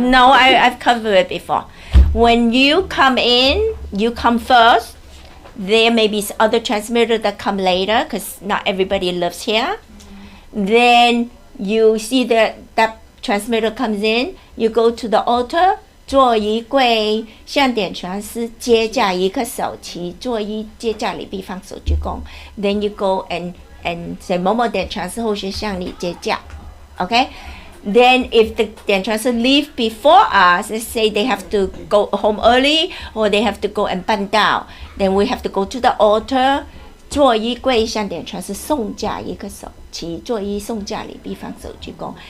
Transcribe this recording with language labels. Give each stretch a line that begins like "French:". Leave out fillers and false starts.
English: No, I've covered it before. When you come in, you come first. There may be other transmitters that come later because not everybody lives here. Then you see that transmitter comes in. You go to the altar.
Chinese: 坐一跪，向点传师接驾一个手旗，坐一接驾礼毕放手鞠躬。
English: Then you go and say
Chinese: 某某点传师后学向你接驾。
English: Okay? Then if the 点传师 leave before us, let's say they have to go home early or they have to go and 办道, then we have to go to the altar.
Chinese: 坐一跪向点传师送驾一个手旗，坐一送驾礼毕放手鞠躬。